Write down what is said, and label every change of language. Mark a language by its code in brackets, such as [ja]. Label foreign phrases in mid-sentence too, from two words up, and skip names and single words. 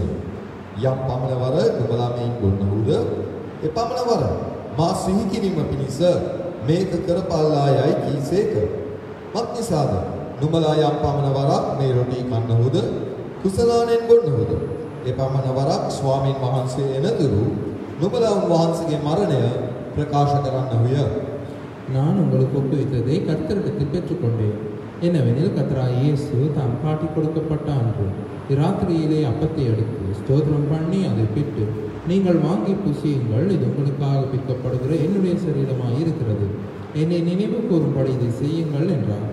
[si] යම් පමණවර නුඹලා මේන් බොන්නහුද ඒ පමණවර මා සිහි කිරීම පිණිස මේක කරපල්ලා යයි කීසේක. මක්නිසාද නුඹලා යම් පමණවරක් මේ රොටි කන්නහුද කුසලානෙන් බොන්නහුද ඒ පමණවරක් ස්වාමීන් වහන්සේ එනතුරු නුඹලා උන්වහන්සේගේ මරණය ප්‍රකාශ කරන්නහුය. [ta] நான் உங்களுக்கு ஒப்புவித்ததை கர்த்தரிடத்தில் பெற்றுக்கொண்டேன். என்னவெனில் கர்த்தராகிய இயேசு தாம் காட்டிக் கொடுக்கப்பட்ட அன்று இராத்திரியிலே அப்பத்தை எடுத்து ஸ்தோத்திரம் பண்ணி அதை பிட்டு, நீங்கள் வாங்கி புசியுங்கள், இது உங்களுக்காக பிற்கப்படுகிற என்னுடைய சரீரமாய் இருக்கிறது, என்னை நினைவு கூறும்படி இதை செய்யுங்கள் என்றார்.